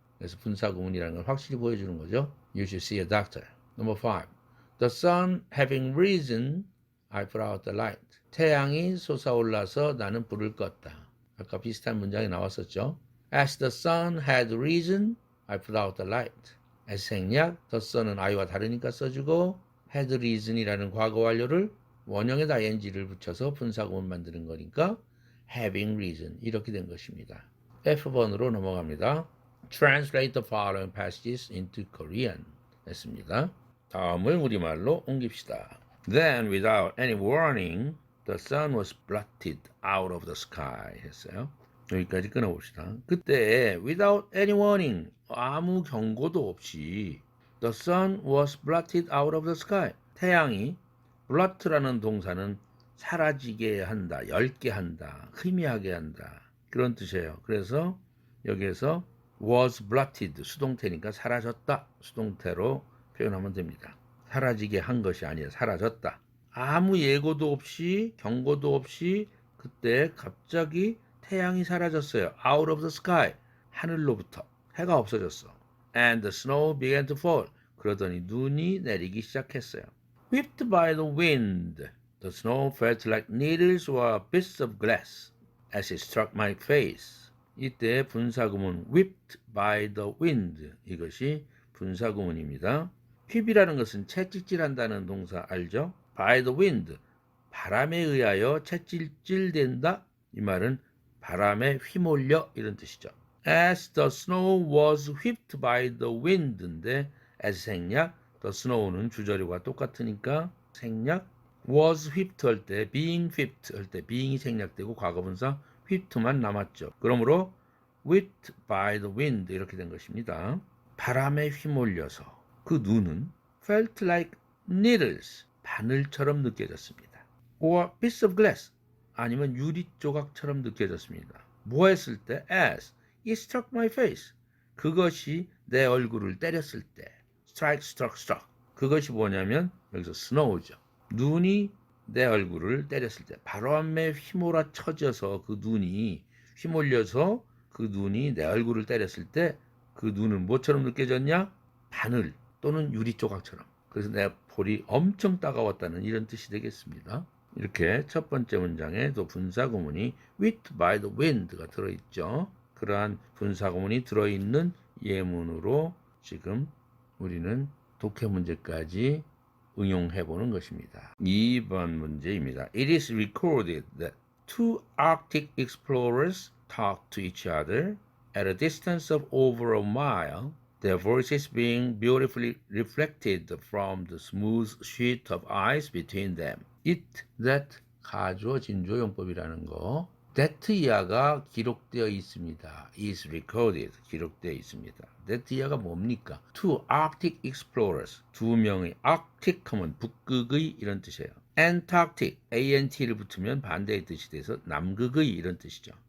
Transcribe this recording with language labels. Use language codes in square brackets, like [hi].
[ko] 그래서 분사구문이라는 걸 확실히 보여주는 거죠. [en] You should see a doctor. Number 5. The sun having risen, I put out the light. [ko] 태양이 솟아올라서 나는 불을 껐다. 아까 비슷한 문장이 나왔었죠. [en] As the sun had risen, I put out the light. [ko] as 생략, the sun은 I와 다르니까 써주고 [en] had reason [ko] 이라는 과거 완료를 원형에다 ing를 붙여서 분사구문 만드는 거니까 [en] having reason [ko] 이렇게 된 것입니다. F번으로 넘어갑니다. [en] Translate the following passages into Korean 했습니다. [ko] 다음을 우리말로 옮깁시다. [en] Then without any warning, the sun was blotted out of the sky 했어요. [ko] 여기까지 끊어봅시다. 그때 [en] without any warning, [ko] 아무 경고도 없이 [en] the sun was blotted out of the sky. [ko] 태양이 blot라는 동사는 사라지게 한다, 엷게 한다, 희미하게 한다. 그런 뜻이에요. 그래서 여기에서 was blotted 수동태니까 사라졌다. 수동태로 표현하면 됩니다. 사라지게 한 것이 아니라 사라졌다. 아무 예고도 없이 경고도 없이 그때 갑자기 태양이 사라졌어요. [en] Out of the sky. [ko] 하늘로부터 해가 없어졌어. [en] And the snow began to fall. [ko] 그러더니 눈이 내리기 시작했어요. [en] Whipped by the wind, the snow felt like needles or bits of glass as it struck my face. [ko] 이때 분사구문 [en] whipped by the wind [ko] 이것이 분사구문입니다. 휩이라는 것은 채찍질한다는 동사 알죠? by the wind 바람에 의하여 채찍질된다 이 말은 바람에 휘몰려 이런 뜻이죠. [en] As the snow was whipped by the wind인데 [ko] as 생략 the snow는 주저리와 똑같으니까 생략 was whipped 할 때 being whipped 할 때 being이 생략되고 과거분사 whipped만 남았죠. 그러므로 whipped by the wind 이렇게 된 것입니다. 바람에 휘몰려서 그 눈은 [en] felt like needles [ko] 바늘처럼 느껴졌습니다. [en] or piece of glass [ko] 아니면 유리 조각처럼 느껴졌습니다. 뭐 했을 때? [en] as it struck my face [ko] 그것이 내 얼굴을 때렸을 때 strike, struck 그것이 뭐냐면 여기서 snow죠. 눈이 내 얼굴을 때렸을 때 바람에 휘몰아쳐져서 그 눈이 휘몰려서 그 눈이 내 얼굴을 때렸을 때 그 눈은 뭐처럼 느껴졌냐? 바늘 또는 유리 조각처럼. 그래서 내 볼이 엄청 따가웠다는 이런 뜻이 되겠습니다. 이렇게 첫 번째 문장에 또 분사구문이 whipped by the wind가 들어있죠. 그러한 분사구문이 들어있는 예문으로 지금 우리는 독해 문제까지 응용해보는 것입니다. 2번 문제입니다. [en] It is recorded that two Arctic explorers talked to each other at a distance of over a mile, their voices being beautifully reflected from the smooth sheet of ice between them. [ko] It, that, 가주어 진조용법이라는 거. that 이하가 기록되어 있습니다. is recorded, 기록되어 있습니다. that 이하가 뭡니까? [en] Two Arctic explorers, [ko] 두 명의 Arctic 하면 북극의 이런 뜻이에요. Antarctic, ant를 붙으면 반대의 뜻이 돼서 남극의 이런 뜻이죠.